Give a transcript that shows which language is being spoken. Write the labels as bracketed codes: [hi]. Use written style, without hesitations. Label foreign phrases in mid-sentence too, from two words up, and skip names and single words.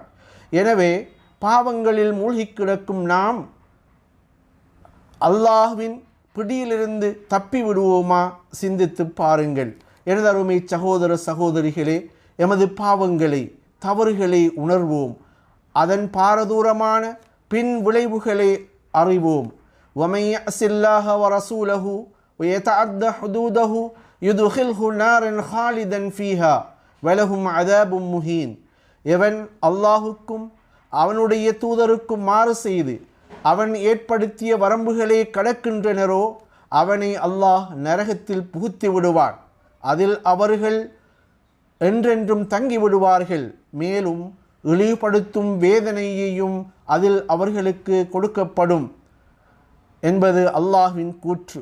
[ta] எனவே பாவங்களில் மூழ்கி கிடக்கும் நாம் அல்லாஹ்வின் பிடியிலிருந்து தப்பி விடுவோமா? சிந்தித்து பாருங்கள். எனது அருமை சகோதர சகோதரிகளே, எமது பாவங்களை தவறுகளை உணர்வோம். அதன் பாரதூரமான பின் விளைவுகளை அறிவோம். [ar] وَمَنْ يَعْصِ اللَّهَ وَرَسُولَهُ وَيَتَعَدَّ حُدُودَهُ يُدْخِلْهُ نَارًا خَالِدًا فِيهَا وَلَهُ عَذَابٌ مُهِينٌ. [ta] எவன் அல்லாஹுக்கும் அவனுடைய தூதருக்கும் மாறு செய்து அவன் ஏற்படுத்திய வரம்புகளை கடக்கின்றனரோ அவனை அல்லாஹ் நரகத்தில் புகுத்தி விடுவான். அதில் அவர்கள் என்றென்றும் தங்கிவிடுவார்கள். மேலும் இழிவுபடுத்தும் வேதனையையும் அதில் அவர்களுக்கு கொடுக்கப்படும் என்பது அல்லாஹ்வின் கூற்று.